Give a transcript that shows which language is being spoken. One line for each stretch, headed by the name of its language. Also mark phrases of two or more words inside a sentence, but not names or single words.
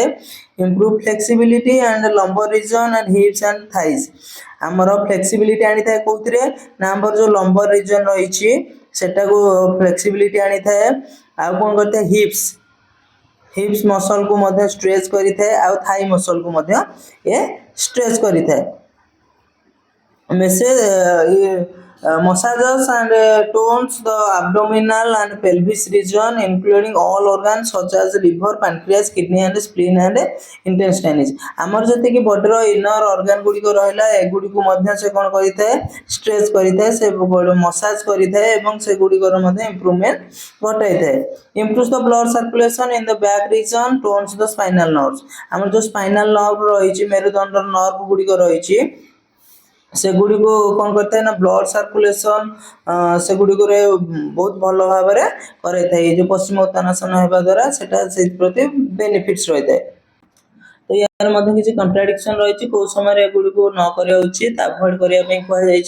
English: improve flexibility and lumbar region and hips and thighs,
Odia: ଆମର ଫ୍ଲେକ୍ସିବିଲିଟି ଆଣିଥାଏ କୋଉଥିରେ ନା ଆମର ଯୋଉ
English: lumbar region
Odia: ରହିଛି ସେଟାକୁ ଫ୍ଲେକ୍ସିବିଲିଟି ଆଣିଥାଏ। ଆଉ କ'ଣ କରିଥାଏ
English: hips muscleକୁ
Odia: ମଧ୍ୟ ଷ୍ଟ୍ରେଚ୍ କରିଥାଏ, ଆଉ
English: thigh muscleକୁ
Odia: ମଧ୍ୟ ଏ ଷ୍ଟ୍ରେଚ୍ କରିଥାଏ।
English: ମେସେଜ massages and tones the abdominal and pelvis region, including all organs such as liver, pancreas, kidney and spleen and intestines.
Odia: ଆମର ଯେତିକି
English: bodyର inner organ
Odia: ଗୁଡ଼ିକ ରହିଲା ଏଗୁଡ଼ିକୁ ମଧ୍ୟ ସେ କ'ଣ କରିଥାଏ ଷ୍ଟ୍ରେଚ୍ କରିଥାଏ, ସେ ମସାଜ କରିଥାଏ ଏବଂ ସେଗୁଡ଼ିକର ମଧ୍ୟ ଇମ୍ପ୍ରୁଭମେଣ୍ଟ ଘଟାଇଥାଏ।
English: improves the blood circulation in the back region, tones the spinal nerves।
Odia: ଆମର ଯେଉଁ
English: spinal nerve
Odia: ରହିଛି ମେରୁଦଣ୍ଡର ନର୍ଭ ଗୁଡ଼ିକ ରହିଛି ସେଗୁଡ଼ିକୁ କ'ଣ କରିଥାଏ ନା
English: blood circulation
Odia: ସେଗୁଡ଼ିକରେ ବହୁତ ଭଲ ଭାବରେ କରାଇଥାଏ। ଏ ଯେଉଁ ପଶ୍ଚିମ ଉତ୍ତାନାସନ ହେବା ଦ୍ୱାରା ସେଟା ସେଥିପ୍ରତି ବେନିଫିଟ୍ସ ରହିଥାଏ। ତ ୟାର ମଧ୍ୟ କିଛି କଣ୍ଟ୍ରାଡିକ୍ସନ୍ ରହିଛି, କେଉଁ ସମୟରେ ଏଗୁଡ଼ିକୁ ନ କରିବା ଉଚିତ, ଆଭଏଡ୍ କରିବା ପାଇଁ କୁହାଯାଇଛି।